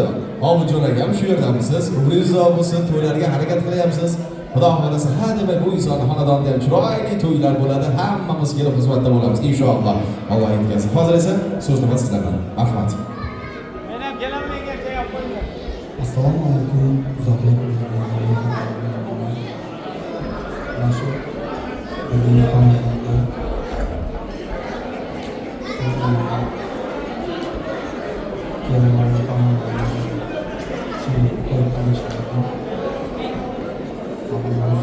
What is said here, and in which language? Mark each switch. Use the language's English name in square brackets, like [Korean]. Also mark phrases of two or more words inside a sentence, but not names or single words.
[Uzbek] Obujon akam shu yerdamisiz? Umringiz uzoq bo'lsin, to'ylarga harakat qilyapsiz. Xudo xolasa, ha deb bu inson xonadonda ham chiroyli to'ylar bo'ladi. Hammamiz kelib xizmatda bo'lamiz inshaalloh. Alloh yetkazsin. Hozir esa so'z nima sizlardan. Marhamat. Men ham kelaman degan javob qo'ying. Assalomu alaykum. [Turkish] Nasıl? Bugün kanalımda Kemal'in kanalında şimdi arkadaşlarım Allah'ın